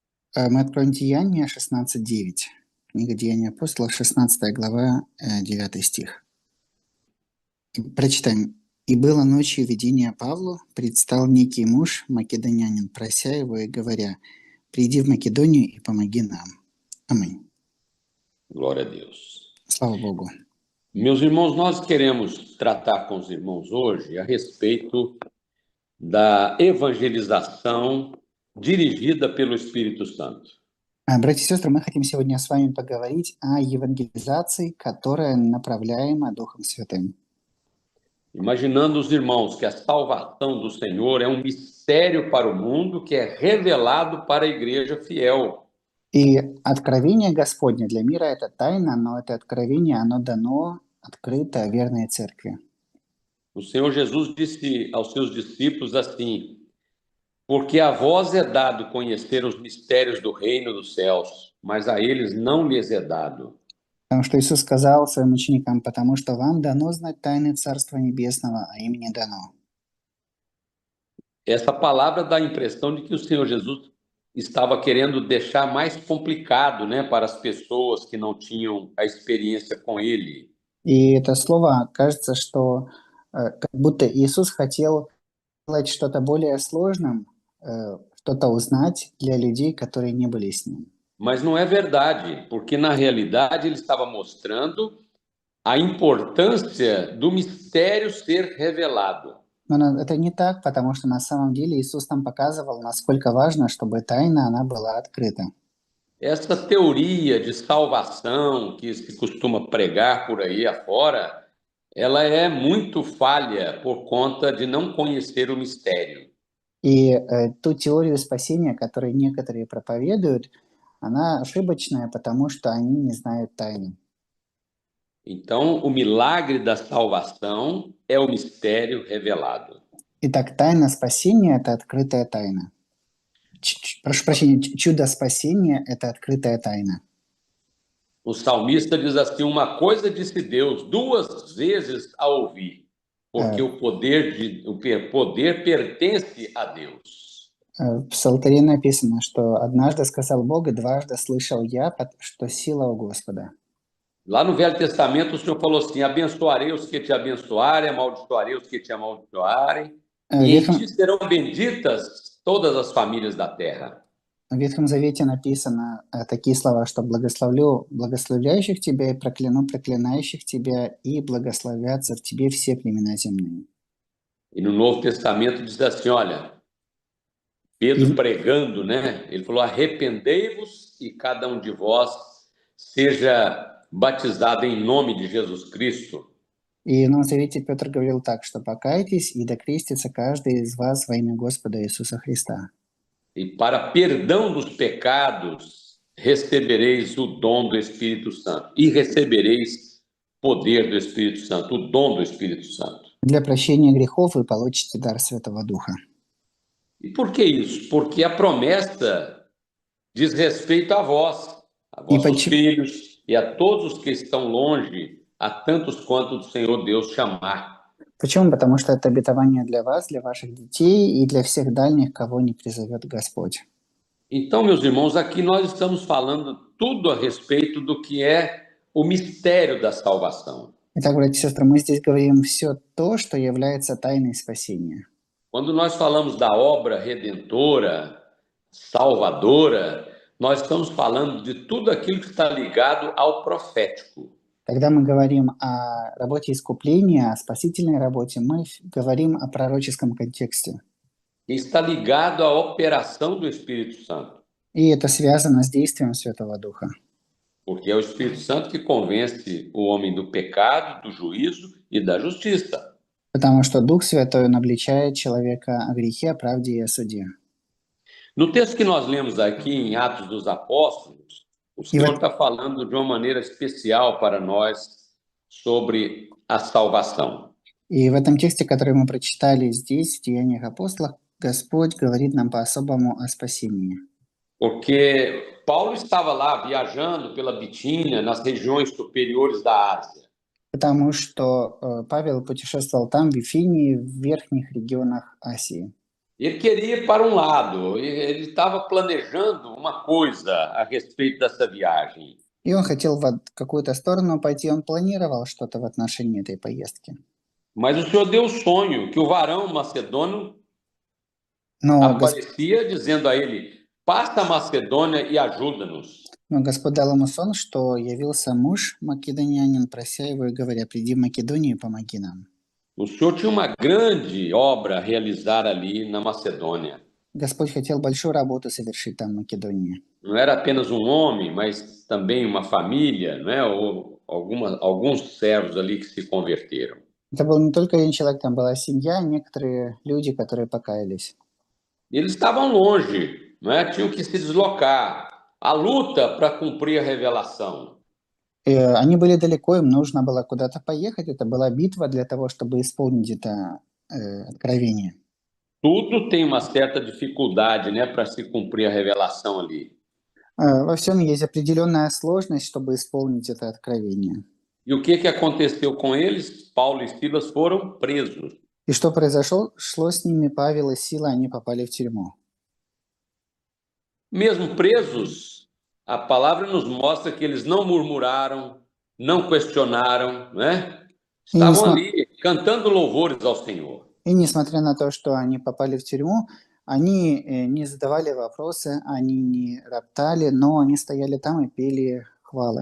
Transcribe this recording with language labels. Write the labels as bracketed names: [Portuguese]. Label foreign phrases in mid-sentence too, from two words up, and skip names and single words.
[Russian] Мы откроем Деяния 16:9. Книга Деяния апостолов, 16 глава, 9 стих. Прочитаем. «И было ночью видение Павлу, предстал некий муж, македонянин, прося его и говоря, приди в Македонию и помоги нам». Аминь. [Portuguese] Glória a Deus. [Russian] Слава Богу. [Portuguese] Meus irmãos, nós queremos tratar com os irmãos hoje a respeito da evangelização dirigida pelo Espírito Santo. [Russian] Братья и сестры, мы хотим сегодня с вами поговорить о евангелизации, которая направляема Духом Святым. [Portuguese] Imaginando os irmãos que a salvação do Senhor é um mistério para o mundo que é revelado para a igreja fiel. [Russian] И откровение Господне для мира – это тайна, но это откровение, оно дано открыто верной церкви. [Portuguese] O Senhor Jesus disse aos seus discípulos assim: porque a vós é dado conhecer os mistérios do reino dos céus, mas a eles não lhes é dado. [Russian] Потому что Иисус сказал своим ученикам, потому что вам дано знать тайны Царства Небесного, а им не дано. [Portuguese] Essa palavra dá a impressão de que o Senhor Jesus estava querendo deixar mais complicado, né, para as pessoas que não tinham a experiência com Ele. [Russian] И это слово, кажется, что как будто Иисус хотел сделать что-то более сложным, что-то узнать для людей, которые не были с Ним. [Portuguese] Mas não é verdade, porque na realidade ele estava mostrando a importância do mistério ser revelado. [Russian] Но это не так, потому что на самом деле Иисус нам показывал, насколько важно, чтобы тайна, она была открыта. [Portuguese] Essa teoria de salvação que se costuma pregar por aí afora, ela é muito falha por conta de não conhecer o mistério. [Russian] И ту теорию спасения, которую некоторые проповедуют, она ошибочная, потому что они не знают тайны. [Portuguese] Então, o milagre da salvação é o mistério revelado. [Russian] Итак, тайна спасения – это открытая тайна. Прошу прощения, чудо спасения – это открытая тайна. [Portuguese] O salmista diz assim: uma coisa disse Deus duas vezes a ouvir, porque o poder pertence a Deus. [Russian] В Псалтире написано, что однажды сказал Бог, и дважды слышал я, что сила у Господа. [Portuguese] Lá no Velho Testamento, o Senhor falou assim: abençoarei os que te abençoarem, amaldiçoarei os que te amaldiçoarem, e em ti serão benditas todas as famílias da terra. [Russian] В Ветхом Завете написано такие слова, что благословлю благословляющих тебя и прокляну проклинающих тебя, и благословятся в тебе все племена земные. [Portuguese] E no Novo Testamento diz assim, olha, Pedro pregando, né? Ele falou: arrependei-vos e cada um de vós seja batizado em nome de Jesus Cristo. [Russian] И в Новом Завете Петр говорил так, что покайтесь и докрестится каждый из вас во имя Господа Иисуса Христа. [Portuguese] E para perdão dos pecados recebereis o dom do Espírito Santo. E recebereis poder do Espírito Santo, o dom do Espírito Santo. [Russian] Для прощения грехов вы получите дар Святого Духа. [Portuguese] E por que isso? Porque a promessa diz respeito a vós, a vossos filhos e a todos os que estão longe, a tantos quanto o Senhor Deus chamar. [Russian] Почему? Потому что это обетование для вас, для ваших детей и для всех дальних, кого не призовет Господь. [Portuguese] Então, meus irmãos, aqui nós estamos falando tudo a respeito do que é o mistério da salvação. [Russian] Итак, братья и сестры, мы здесь говорим все то, что является тайной спасения. [Portuguese] Quando nós falamos da obra redentora, salvadora, nós estamos falando de tudo aquilo que está ligado ao profético. [Russian] Когда мы говорим о работе искупления, о спасительной работе, мы говорим о пророческом контексте. [Portuguese] Está ligado à operação do Espírito Santo. [Russian] И это связано с действием Святого Духа. [Portuguese] Porque é o Espírito Santo que convence o homem do pecado, do juízo e da justiça. [Russian] Потому что Дух Святой, он обличает человека о грехе, о правде и о суде. [Portuguese] No texto que nós lemos aqui em Atos dos Apóstolos, o Senhor está falando de uma maneira especial para nós sobre a salvação. [Russian] И в этом тексте, который мы прочитали здесь, в Деяниях апостолов, Господь говорит нам по-особому о спасении. [Portuguese] Porque Paulo estava lá viajando pela Bitínia, nas regiões superiores da Ásia. [Russian] Потому что Павел путешествовал там, в Вифинии, в верхних регионах Асии. [Portuguese] Ele queria ir para um lado, ele estava planejando uma coisa a respeito dessa viagem. [Russian] И он хотел в какую-то сторону пойти, он планировал что-то в отношении этой поездки. [Portuguese] Mas o Senhor deu o sonho que o varão macedônio [Russian] Но, [Portuguese] aparecia dizendo a ele: passa a Macedônia e ajuda-nos. [Russian] но Господь дал ему сон, что явился муж македонянин, прося его и говоря: «Приди в Македонию и помоги нам». [Portuguese] O Senhor tinha uma grande obra a realizar ali na Macedônia. [Russian] Господь хотел большую работу совершить там, в Македонии. [Portuguese] Não era apenas um homem, mas também uma família, né? Ou alguns servos ali que se converteram. [Russian] Это был не только один человек, там была семья, некоторые люди, которые покаялись. [Portuguese] E eles estavam longe, né? Tinham que se deslocar. A luta para cumprir a revelação. [Russian] Они были далеко, им нужно было куда-то поехать. Это была битва для того, чтобы исполнить это откровение. [Portuguese] Tudo tem uma certa dificuldade, né, para se cumprir a revelação ali. [Russian] Во всем есть определенная сложность, чтобы исполнить это откровение. [Portuguese] E o que aconteceu com eles? Paulo e Silas foram presos. [Russian] И что произошло? Шло с ними Павел и Сила, они попали в тюрьму. [Portuguese] Mesmo presos, a palavra nos mostra que eles não murmuraram, não questionaram, né? Estavam ali cantando louvores ao Senhor. [Russian] И несмотря на то, что они попали в тюрьму, они не задавали вопросы, они не роптали, но они стояли там и пели хвалы.